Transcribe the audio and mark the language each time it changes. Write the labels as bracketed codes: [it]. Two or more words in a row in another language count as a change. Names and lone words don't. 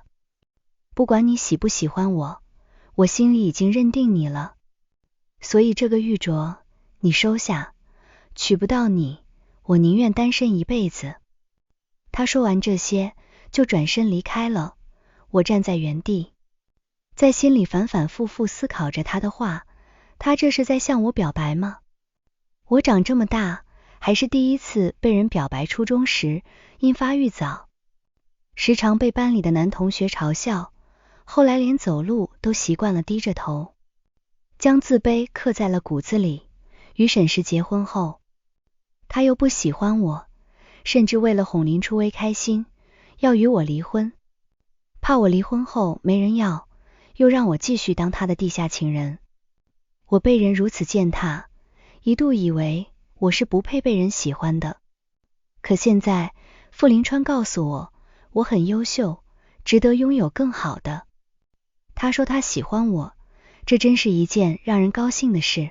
[zh] 不管你喜不喜歡我，我心裡已經認定你了，所以這個玉鐲你收下，娶不到你，我寧願單身一輩子。他說完這些就轉身離開了，我站在原地，在心裡反反复复思考着他的話，他這是在向我表白嗎？我長這麼大還是第一次被人表白。初中時因發育早，時常被班裡的男同學嘲笑，後來連走路都習慣了低着頭，將自卑刻在了骨子裡。與沈石結婚後，他又不喜歡我，甚至為了哄林初微開心，要與我離婚，怕我離婚後沒人要，又讓我繼續當他的地下情人。我被人如此踐踏，一度以為我是不配被人喜歡的。可現在傅林川告訴我，我很優秀，值得擁有更好的。他說他喜歡我，這真是一件讓人高興的事。